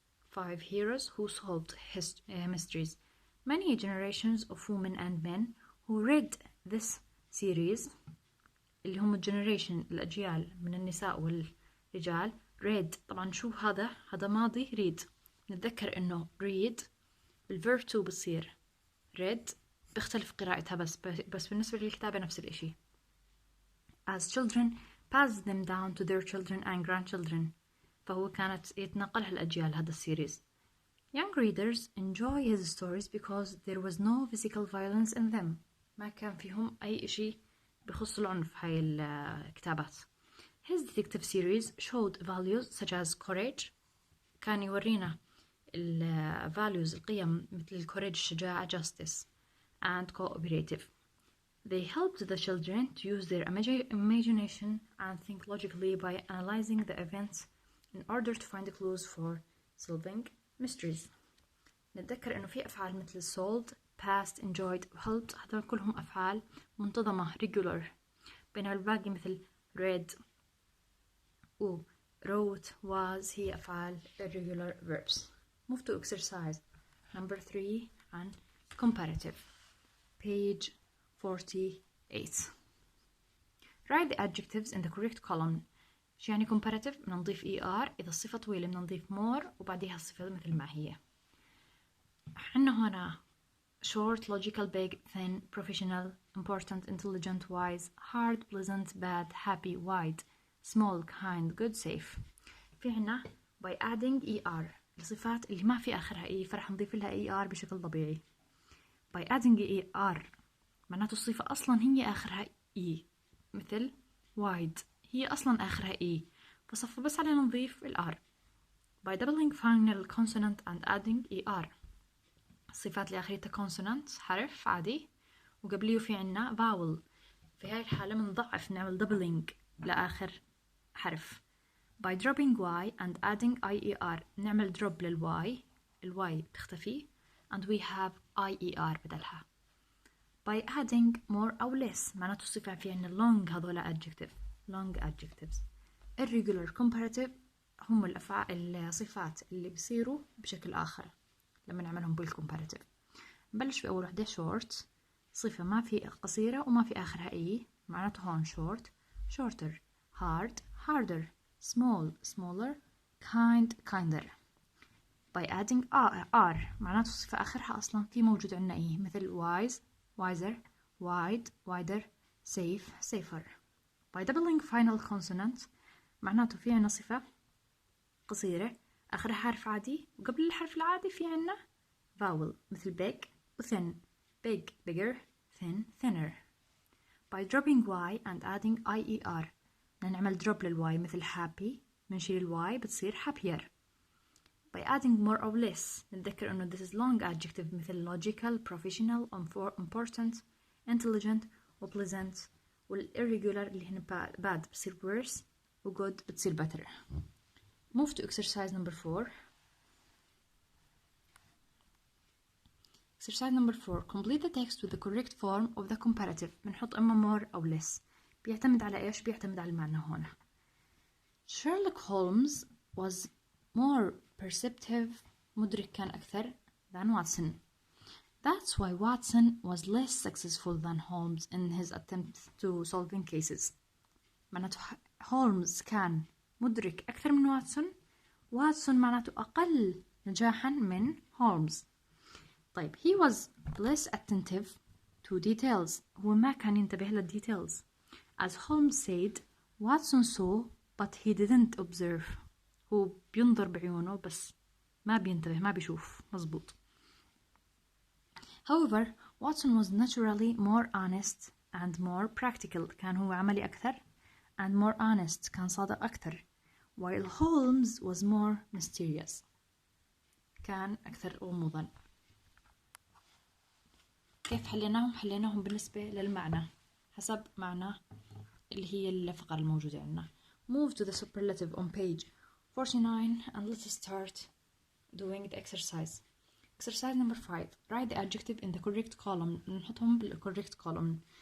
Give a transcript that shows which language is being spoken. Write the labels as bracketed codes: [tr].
[en] 5 heroes who solved mysteries. Many generations of women and men who read this series, [ar] اللي هم [en] generation [ar] الأجيال من النساء والرجال. read طبعا شو هذا ماضي read. نتذكر إنه read بالverb to بصير read، بيختلف قراءتها بس بالنسبة للكتابة نفس الإشي. [en] As children pass them down to their children and grandchildren. [ar] فهو كانت يتنقلها الأجيال هذا السيريز. [en] Young readers enjoy his stories because there was no physical violence in them. [ar] ما كان فيهم أي إشي بخص العنف هاي الكتابات. [en] His detective series showed values such as courage. [ar] كان يورينا values القيم مثل courage الشجاعة, [en] justice and cooperative. They helped the children to use their imagination and think logically by analyzing the events in order to find clues for solving mysteries. [ar] نتذكر إنه في أفعال مثل solved, passed, enjoyed, helped. هذول كلهم أفعال منتظمة regular. بينما الباقي مثل read و wrote, was هي أفعال irregular verbs. [en] Move to exercise number 3 and comparative. Page 48. Write the adjectives in the correct column. [ar] شو يعني comparative؟ بدنا نضيف ER. إذا الصفة طويلة بدنا نضيف more وبعديها الصفة مثل ما هي. [en] عنا هنا short, logical, big, thin, professional, important, intelligent, wise, hard, pleasant, bad, happy, wide, small, kind, good, safe. [ar] في عنا [en] by adding ER [ar] الصفات اللي ما في آخرها E فرح نضيف لها ER بشكل طبيعي. [en] by adding ER [ar] معناته الصفة أصلا هي آخرها E، مثل wide هي أصلا آخرها E، فصفى بس علينا نضيف الR. [en] by doubling final consonant and adding ER [ar] الصفات اللي آخرتها consonant حرف عادي وقبليه في عنا vowel، في هاي الحالة منضعف نعمل doubling لآخر حرف. [en] by dropping Y and adding IER نعمل drop للY، الY بتختفي and we have IER بدلها. by adding more أو less [ar] معناته الصفة في عنا [en] long هذولا long adjectives. [ar] irregular comparative هم الصفات اللي بيصيروا بشكل آخر لما نعملهم بالcomparative. نبلش في أول وحدة short، صفة ما في قصيرة وما في آخرها E معناته هون short، shorter، hard، harder، small، smaller، kind، kinder. [en] by adding R معناته الصفة آخرها أصلا في موجود عنا E مثل wise، wiser، wide، wider، safe، safer. by doubling final consonant [ar] معناته في عنا صفة قصيرة آخرها حرف عادي وقبل الحرف العادي في عنا vowel مثل big و thin، big bigger، thin thinner. [en] by dropping Y and adding IER نعمل drop للY مثل happy منشيل الY بتصير happier. by adding more or less نتذكر إنه this is long adjective مثل logical، professional، important، intelligent و pleasant، والirregular اللي هنا bad بتصير worse و good بتصير better. move to exercise number 4. exercise number 4 complete the text with the correct form of the comparative. [ar] بنحط إما more أو less، بيعتمد على إيش؟ بيعتمد على المعنى هنا. [en] Sherlock Holmes was more perceptive، [ar] مدرك كان أكثر [en] than Watson. That's why Watson was less successful than Holmes in his attempt to solving cases. [ar] معناته هولمز كان مدرك أكثر من واتسون معناته أقل نجاحا من هولمز. [en] طيب he was less attentive to details. [ar] هو ما كان ينتبه للديتيلز. [en] As Holmes said, Watson saw but he didn't observe. [ar] هو بينظر بعيونه بس ما بينتبه ما بيشوف مزبوط. [en] However, Watson was naturally more honest and more practical. [ar] كان هو عملي أكثر [en] and more honest. [ar] كان صادق أكثر. [en] While Holmes was more mysterious. [ar] كان أكثر غموضا. كيف حليناهم؟ حليناهم بالنسبة للمعنى حسب معنى اللي هي الفقرة الموجودة عندنا. [en] Move to the superlative on page 49 and let's start doing the exercise. Exercise number 5. Write the adjective in the correct column. [ar] نحطهم بالcorrect column.